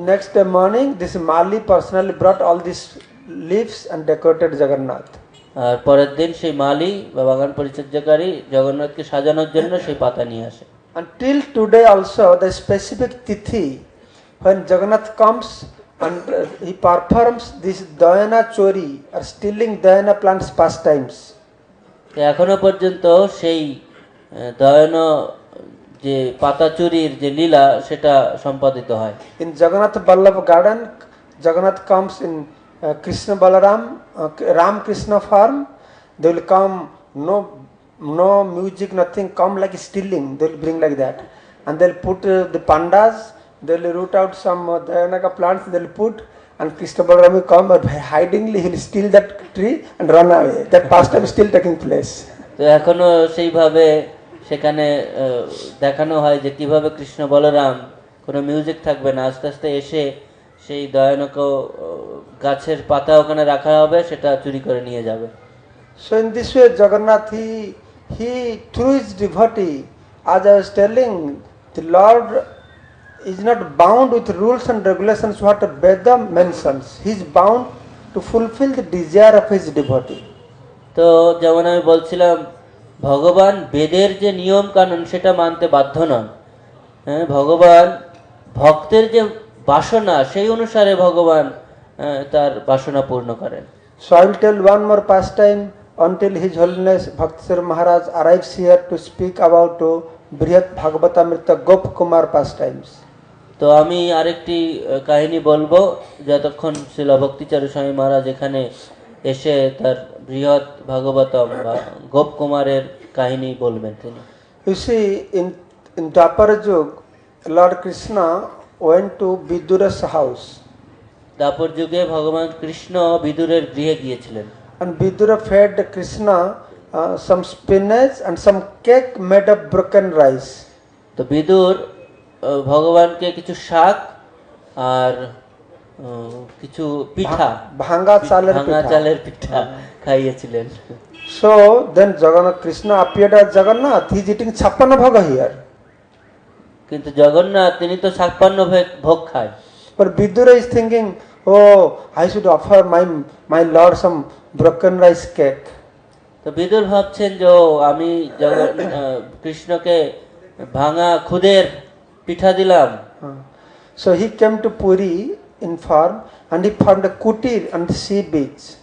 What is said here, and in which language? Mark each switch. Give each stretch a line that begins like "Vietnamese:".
English: Next day morning this Mali personally brought all these leaves and decorated Jagannath.
Bangla: আর পরের দিন সেই মালি বা বাগান পরিচর্যাকারী জগন্নাথকে সাজানোর জন্য সেই পাতা নিয়ে আসে।
English: Until today also the specific tithi when Jagannath comes and he performs this Dayana chori or stealing Dayana plants pastimes.
Bangla: তো এখনো পর্যন্ত সেই দয়ন যে পাতা চুরির যে লীলা সেটা সম্পাদিত হয়।
English: In Jagannath Vallabh garden, Jagannath comes in Krishna Balaram, Ram Krishna form. They will come, no music, nothing, come like stealing. They will bring like that, and they'll put the pandas. They'll root out some Dayanaka plants. They'll put, and Krishna Balaram will come, but hidingly he'll steal that tree and run away. That pastime is still taking place.
Bangla: তো এখনো সেইভাবে সেখানে দেখানো হয় যে কিভাবে কৃষ্ণ বলরাম, কোনো music থাকবে না, আস্তে আস্তে এসে সেই দয়ানক গাছের পাতা ওখানে রাখা হবে, সেটা চুরি করে নিয়ে যাবে।
English: So in this way Jagannath, he through his devotee, as I was telling, the Lord is not bound with rules and regulations what Veda mentions. He is bound to fulfill the desire of his devotee.
Bangla: তো যেমন আমি বলছিলাম, ভগবান বেদের যে নিয়ম কানুন সেটা মানতে বাধ্য নন। হ্যাঁ, ভগবান ভক্তের যে বাসনা সেই অনুসারে ভগবান তার বাসনা পূর্ণ করেন।
English: So I will tell one more pastime until His Holiness Bhakti Maharaj arrives here to speak about Brihat Bhagavatamrita Gop Kumar pastimes.
Bangla: তো আমি আরেকটি কাহিনী বলবো যতক্ষণ শ্রীল ভক্তিচারু স্বামী মহারাজ এখানে এসে তার বৃহৎ ভাগবতম বা গোপ কুমারের কাহিনী বলবেন তিনি।
English: You see, in Dwapar Yug, Lord Krishna went to Vidura's house.
Bangla: Dwapar যুগে ভগবান কৃষ্ণ বিদুরের গৃহে গিয়েছিলেন।
English: And Vidura fed Krishna some spinach and some cake made of broken rice.
Bangla: তো বিদুর ভগবানকে কিছু শাক আর কিছু পিঠা, ভাঙা চালের পিঠা খাইয়েছিলেন।
English: So then Jagannath, Krishna appeared as Jagannath. He is eating 56 bhoga here.
Bangla: কিন্তু জগন্নাথ তিনি তো 56 ভোগ খায়।
English: But Vidura is thinking, oh, I should offer my Lord some broken rice cake.
Bangla: তো বিদুর ভাবছেন যে আমি কৃষ্ণকে ভাঙা খুদের পিঠা দিলাম।
English: So he came to Puri in farm and he found a kutir on the sea beach.